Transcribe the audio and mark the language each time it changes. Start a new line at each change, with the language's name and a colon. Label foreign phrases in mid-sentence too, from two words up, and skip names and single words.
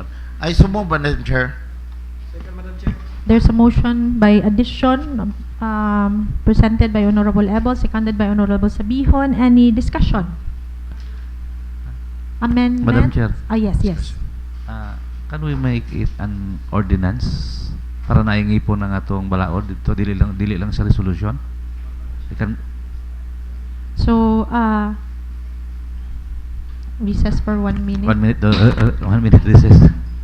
English: I so move, Madam Chair. Second, Madam Chair. There's a motion by addition presented by Honorable Ebol, seconded by Honorable Sabihon. Any discussion? Amendment? Madam Chair. Yes. Can we make it an ordinance
Cebuano: para naingi po ng atong balaod dito, dili lang sa resolution?
English: So, recess for 1 minute. 1 minute, 1 minute recess.